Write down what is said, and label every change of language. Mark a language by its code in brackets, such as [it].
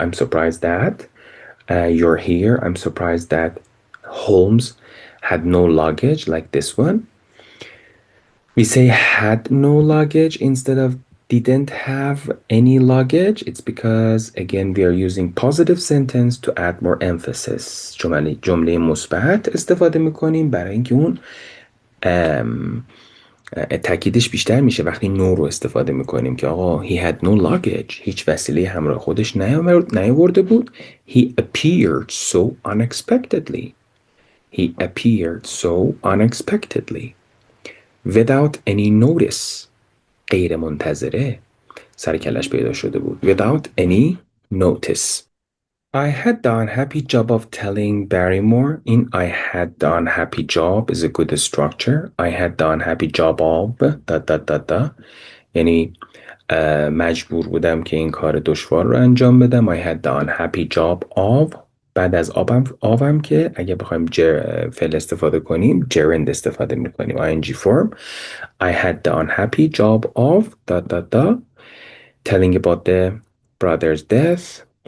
[en] I'm surprised that you're here. I'm surprised that Holmes had no luggage, like this one. We say had no luggage instead of didn't have any luggage. It's because, again, we are using positive sentence to add more emphasis. [fa] جمله مثبت استفاده میکنیم برای اینکه اون تاکیدش بیشتر میشه وقتی no رو استفاده میکنیم که آقا [en] he had no luggage. [fa] هیچ وسیله همراه خودش نیاورده بود. [en] He appeared so unexpectedly. He appeared so unexpectedly. Without any notice. [fa] غیر منتظره. سر کلش پیدا شده بود. [en] Without any notice. I had the unhappy job of telling Barrymore. In I had the unhappy job is a good structure. I had the unhappy job of da. [fa] یعنی مجبور بودم که این کار دشوار رو انجام بدم. [en] I had the unhappy job of. [fa] بعد از آبم که اگه بخوایم فعل استفاده کنیم gerund استفاده میکنیم ing form. [en] I had the unhappy job of da telling about the brother's death.